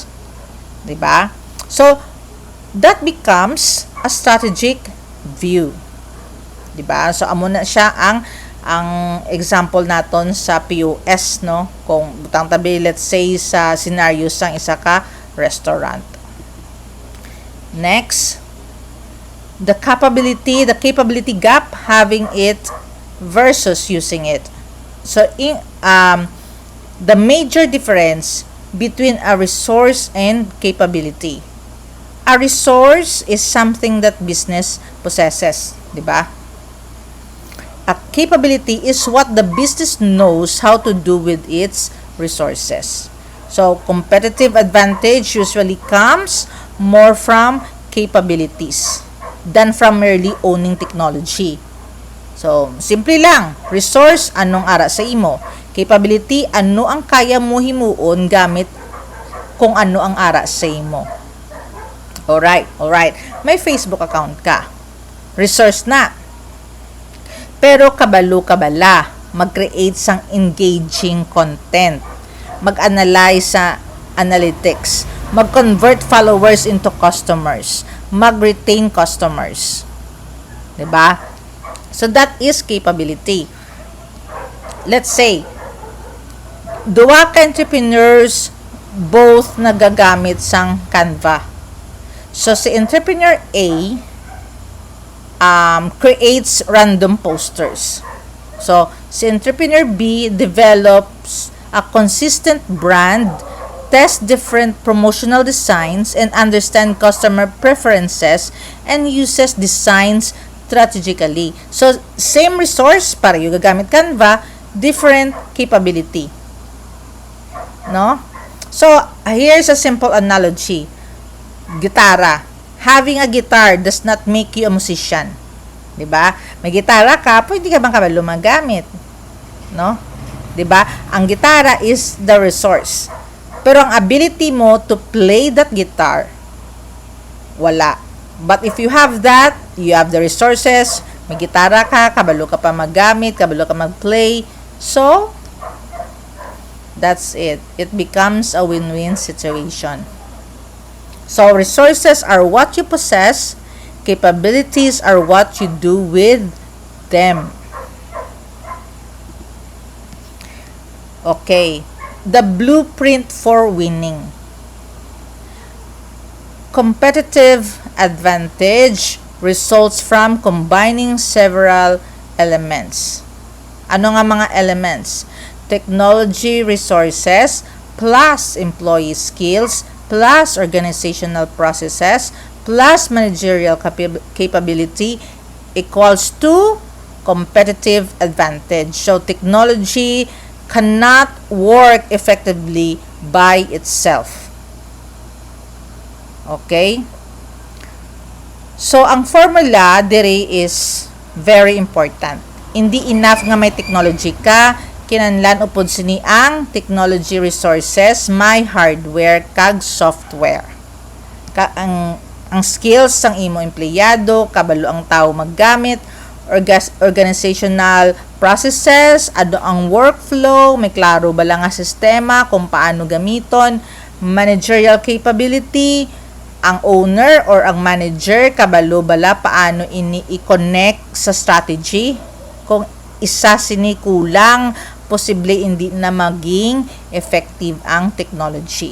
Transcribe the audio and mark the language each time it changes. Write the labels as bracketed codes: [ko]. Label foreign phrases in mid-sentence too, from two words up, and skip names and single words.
[tl] 'Di ba? [en] So, that becomes a strategic view. [tl] 'Di ba? [hil] So, amo na siya ang example naton sa POS, no? Kung butang tabi, [en] let's say [hil] sa scenario sang isa ka restaurant. [en] Next, the capability gap, having it versus using it. So, the major difference between a resource and capability. A resource is something that business possesses, [tl] di ba? [en] A capability is what the business knows how to do with its resources. So, competitive advantage usually comes more from capabilities than from merely owning technology. [hil] So, simple lang. Resource, anong ara sa imo. Capability, ano ang kaya mo himuon gamit kung ano ang ara sa imo. [en] Alright. [hil] May Facebook account ka. Resource na. Pero kabalo-kabala, mag-create sang [en] engaging content, mag-analyze sa analytics, mag-convert followers into customers, mag-retain customers. [tl] 'Di ba? [en] So that is capability. Let's say, [hil] duwa ka entrepreneurs both nagagamit sang Canva. [en] So si entrepreneur A creates random posters. So, si entrepreneur B develops a consistent brand, tests different promotional designs, and understand customer preferences, and uses designs strategically. So, same resource, [hil] pareho gagamit Canva, [en] different capability. No? So, here's a simple analogy. [hil] Gitara. [en] Having a guitar does not make you a musician. [tl] 'Di ba? [hil] May gitara ka, pwede ka bang kabalo magamit? [en] No? [tl] 'Di ba? [hil] Ang gitara [en] is the resource. [hil] Pero ang [en] ability mo to play that guitar, wala. But if you have that, you have the resources, [hil] may gitara ka, kabalo ka pa magamit, kabalo ka mag-play. [en] So, that's it. It becomes a win-win situation. So, resources are what you possess. Capabilities are what you do with them. Okay. The blueprint for winning. Competitive advantage results from combining several elements. [hil] Ano nga mga elements? [en] Technology resources plus employee skills plus organizational processes plus managerial capability equals to competitive advantage. So, technology cannot work effectively by itself. Okay? So, ang formula dere is very important. [hil] Hindi enough nga may technology ka, kinahanglan upod sini ang [en] technology resources, [hil] may hardware kag software. Ang skills sang imo empleyado, kabalo ang tao maggamit, [en] organizational processes, [hil] ano ang workflow, may klaro ba lang nga sistema kung paano gamiton, [en] managerial capability, [hil] ang owner or ang manager, kabalo bala paano ini i-connect sa strategy, kung isa sini kulang, posible hindi na maging effective ang technology.